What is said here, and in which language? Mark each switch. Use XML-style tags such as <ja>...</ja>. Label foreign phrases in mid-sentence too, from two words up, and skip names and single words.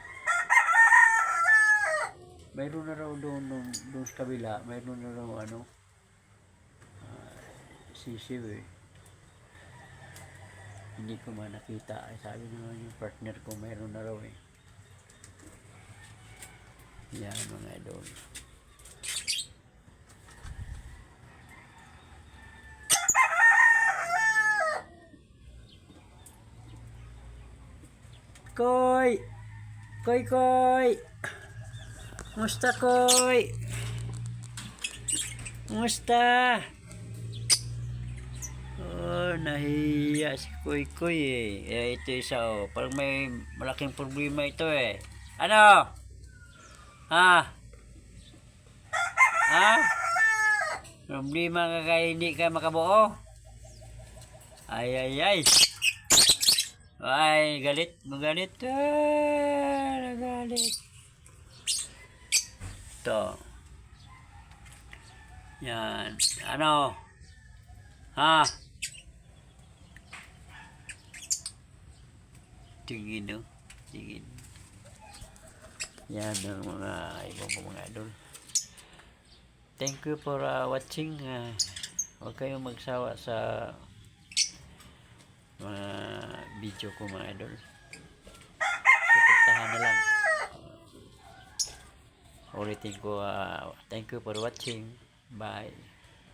<tl>Mayroon na raw doon sa kabila, mayroon na raw sisiw eh. Hindi ko man nakita. Ay, sabi naman yung partner ko, mayroon na raw eh. Yan mga idol. Koy! Koy, koy! Musta, koy? Musta? Oh, nahiya si Koy Koy eh. Ito isa oh. Parang may malaking problema ito eh. Ano? Ha? Ha? Problema ka kaya hindi ka makabuo? Ay, ay, ay. Ay, galit. Magalit. Ah, nagalit. Ito. Yan. Ano? Ha? Tingin, no? Tingin. Yan ang mga ibang mga idol.</tl> <en>Thank you for watching.</en> <tl>Huwag kayong magsawa sa mga video ko mga idol. Suportahan na lang. Ulitin ko,</tl> <en>thank you for watching. Bye.</en>